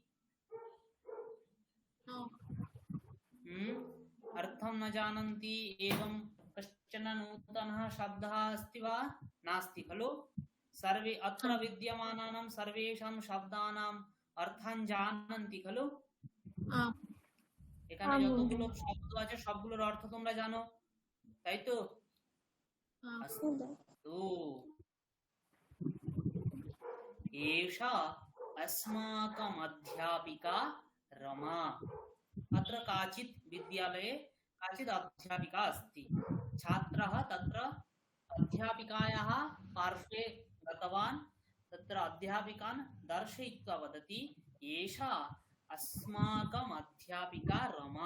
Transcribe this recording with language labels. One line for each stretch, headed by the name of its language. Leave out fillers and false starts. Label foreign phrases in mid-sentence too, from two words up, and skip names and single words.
Sanskrit: अर्थं न जानन्ति एवं कश्चन नूतनः शब्दः अस्ति वा? नास्ति खलु? सर्वे अत्र विद्यमानानां सर्वेषां शब्दानाम् अर्थान् जानन्ति खलु?
Bangla: এখানে যতগুলো শব্দ আছে সবগুলোর অর্থ তোমরা জানো, তাই তো?
Sanskrit: তো एषा अस्माकम् अध्यापिका रमा। अत्र काचित् विद्यालये काचित् अध्यापिका अस्ति। छात्रः तत्र अध्यापिकायाः पार्श्वे गतवान्, तत्र अध्यापिकान् दर्शयित्वा वदति एषा अस्माकम् अध्यापिका रमा।